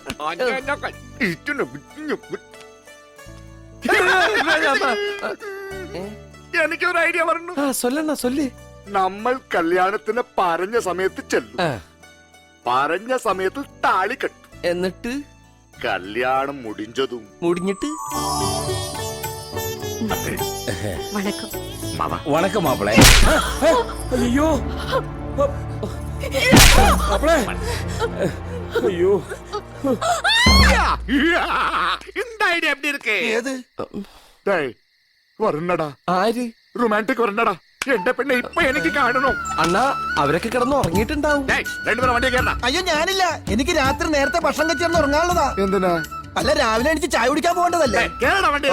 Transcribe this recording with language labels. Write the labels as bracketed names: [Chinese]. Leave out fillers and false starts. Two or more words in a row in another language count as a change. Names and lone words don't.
[Malayalam] എനിക്കൊരു ഐഡിയ പറഞ്ഞു. [Tamil] சொல்லண்ண சொல்லு. [Malayalam] നമ്മൾ കല്യാണത്തിന് പറഞ്ഞ സമയത്ത് ചെല്ലും, പറഞ്ഞ സമയത്ത് താലി കെട്ടും, എന്നിട്ട് [Tamil] கல்யாணம் முடிஞ்சதும் [Malayalam] മുടിഞ്ഞിട്ട് [Tamil] வணக்கம் மாப்பிளை. ஐயோ மாப்பிளை, ஐயோ இந்த ஐடியா எப்படி இருக்கு? [Malayalam] ഏത് വരണടാ, ആര്? റൊമാൻറ്റിക് വരണടാ. എന്റെ പെണ്ണെ ഇപ്പൊ എനിക്ക് കാണണം. അണ്ണാ, അവരൊക്കെ കിടന്ന് ഉറങ്ങിയിട്ടുണ്ടാവും. രണ്ടുപേരും വണ്ടിയെ കയറണം. അയ്യോ ഞാനില്ല, എനിക്ക് രാത്രി നേരത്തെ ഭക്ഷണം കഴിച്ചിരുന്ന് ഉറങ്ങാനുള്ളതാ. എന്തിനാ? അല്ല രാവിലെ എനിക്ക് ചായ കുടിക്കാൻ പോകേണ്ടതല്ലേ. കേറണ വണ്ടിയില.